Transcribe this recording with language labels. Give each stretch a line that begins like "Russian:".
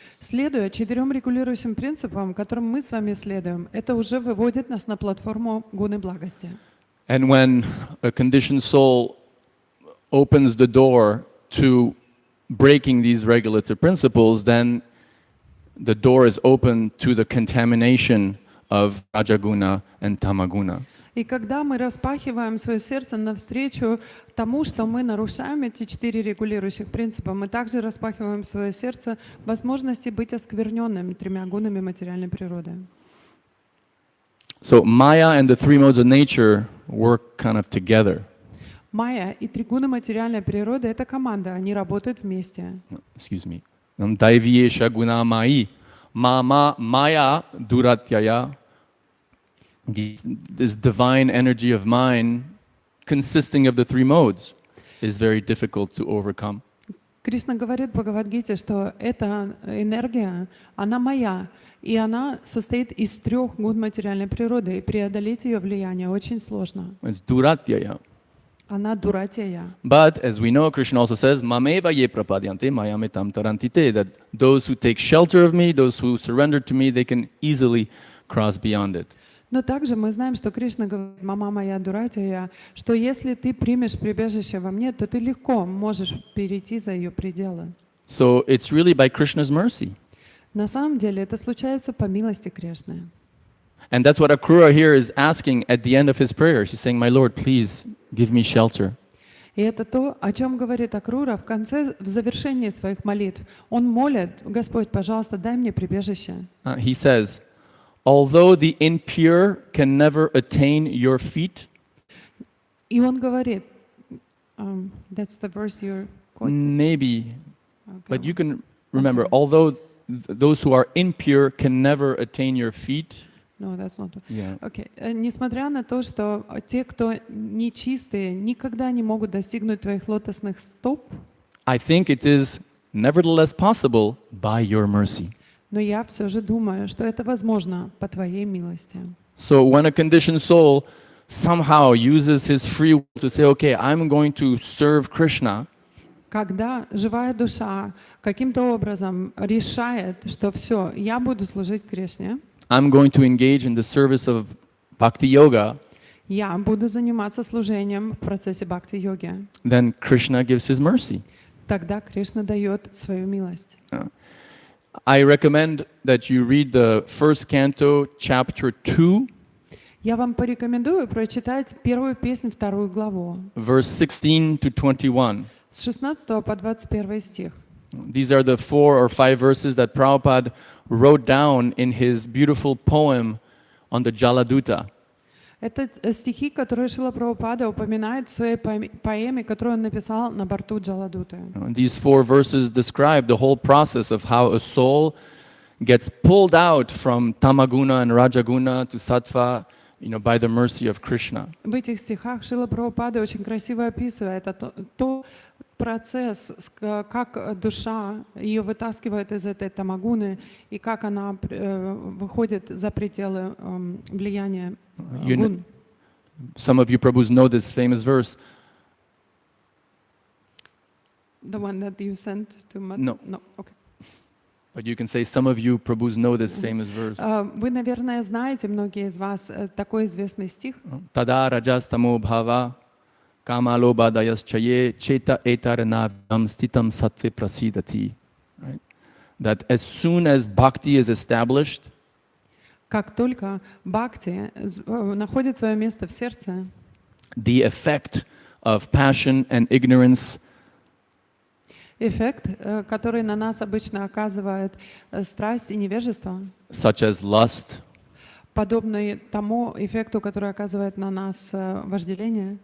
Russian: Следуя 4 регулирующим принципам, которым мы с вами следуем, это уже выводит нас на платформу гуны благости.
English: And when a conditioned soul opens the door to breaking these regulative principles, then the door is open to the contamination of Rajaguna and Tamaguna.
Russian: И когда мы распахиваем свое сердце навстречу тому, что мы нарушаем эти 4 регулирующих принципа, мы также распахиваем свое сердце возможности быть оскверненными 3 гунами материальной природы.
English: So Maya and the three modes of nature work kind of together.
Russian: Майя и 3 гуна материальной природы — это команда, они работают вместе.
English: Excuse me.
Sanskrit: Daiviyesha guna mai. Mama maya duratyaya.
English: This divine energy of mine, consisting of the three modes, is very difficult to overcome.
Russian: Кришна говорит в Бхагавад-гите, что эта энергия, она моя, и она состоит из 3 гун материальной природы, и преодолеть ее влияние очень сложно.
English: It's duratyaya.
Russian: Она дуратия.
English: But as we know, Krishna also says,
Sanskrit: Mameva ye prapadyante mayametam tarantite,
English: that those who take shelter of me, those who surrender to me, they can easily cross beyond it.
Russian: Но также мы знаем, что Кришна говорит,
Sanskrit: мама моя дуратия,
Russian: что если ты примешь прибежище во мне, то ты легко можешь перейти за ее пределы.
English: So it's really by Krishna's mercy.
Russian: На самом деле это случается по милости Кришны.
English: And that's what Akrura here is asking at the end of his prayer. She's saying, my Lord, please give me shelter.
Russian: И это то, о чем говорит Акрура в конце, в завершении своих молитв. Он молит, Господь, пожалуйста, дай мне прибежище.
English: He says, although the impure can never attain your feet,
Russian: И он говорит,
English: that's the verse you're quoting. maybe, Okay, but you one can remember, although those who are impure can never attain your feet. No, that's not. Yeah. Okay.
Russian: Несмотря на то, что те, кто нечистые, никогда не могут достигнуть твоих лотосных стоп,
English: I think it is nevertheless possible by your mercy.
Russian: Но я все же думаю, что это возможно по Твоей милости.
English: So when a conditioned soul somehow uses his free will to say, okay, I'm going to serve Krishna,
Russian: Когда живая душа каким-то образом решает, что все, я буду служить Кришне,
English: I'm going to engage in the service of bhakti yoga,
Russian: я буду заниматься служением в процессе бхакти-йоги,
English: then Krishna gives his mercy.
Russian: тогда Кришна дает свою милость.
English: I recommend that you read the first canto, chapter 2,
Russian: Я вам порекомендую прочитать первую песню, вторую главу,
English: verse 16 to 21.
Russian: с 16 по 21 стих.
English: These are the 4 or 5 verses that Prabhupada wrote down in his beautiful poem on the Jaladuta.
Russian: Это стихи, которые Шрила Прабхупада упоминает в своей поэме, которую он написал на борту Джаладуты.
English: These 4 verses describe the whole process of how a soul gets pulled out from tamaguna and rajaguna to sattva, by the mercy of Krishna.
Russian: В этих стихах Шрила Прабхупада очень красиво описывает то процесс, как душа ее вытаскивает из этой тамагуны и как она выходит за пределы влияния гун.
English: Some of you Prabhus know this famous verse. The one that you sent to No. No, okay. But you can say some of you Prabhus know this famous verse.
Russian: Вы, наверное, знаете, многие из вас, такой известный стих.
Sanskrit: Tada rajastamo bhava kamalo badayaschaye cheta etaranavyam stitam sattve prasidati.
English: Right? That as soon as bhakti is established,
Russian: Как только бхакти находит свое место в сердце,
English: the effect of passion and ignorance
Russian: эффект, который на нас обычно оказывает страсть и невежество,
English: such as lust,
Russian: подобный тому эффекту, который оказывает на нас вожделение,